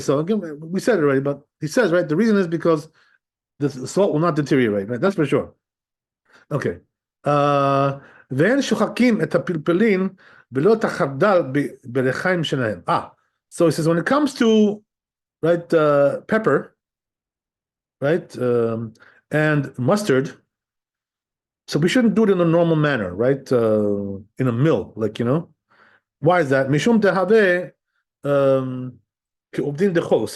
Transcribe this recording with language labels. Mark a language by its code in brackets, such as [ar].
[en] So again, we said it already, but he says, right, the reason is because the salt will not deteriorate, right? That's for sure. Okay. [he] ואין שוחקים את הפלפלים ולא את החרדל בריחיים שלהם. [en] So he says, when it comes to, right, pepper, right, and mustard, so we shouldn't do it in a normal manner, right, in a mill, like, Why is that? [he] Mishum tehave ke'ubdin dechol.